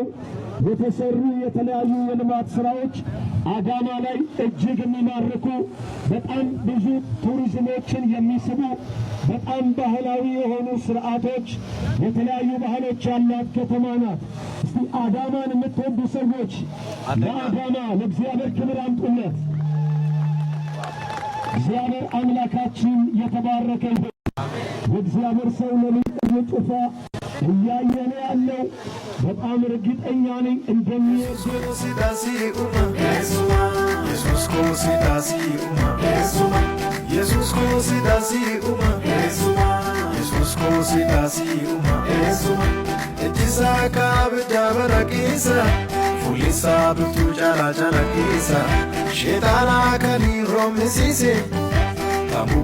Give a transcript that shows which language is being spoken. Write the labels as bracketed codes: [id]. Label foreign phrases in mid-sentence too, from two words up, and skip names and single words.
[am] የተሰሩ የተለያዩ የልማት ስራዎች አዳማ ላይ እጅግ የሚማርኩ በጣም ብዙ ቱሪዝሞችን የሚስቡ በጣም ባህላዊ የሆኑ ስርዓቶች የተለያዩ ባህሎች ያላት ከተማ ናት። እስቲ አዳማን የምትወዱ ሰዎች ለአዳማ ለእግዚአብሔር ክብር አምጡለት። እግዚአብሔር አምላካችን የተባረከ ይሁን። የእግዚአብሔር ሰው ነቢይ ጩፋ እያየነ ያለው በጣም እርግጠኛ ነኝ እንደሚወደው [om] Fulisa bitu jala jala kisa Shetana kani romsise Tamu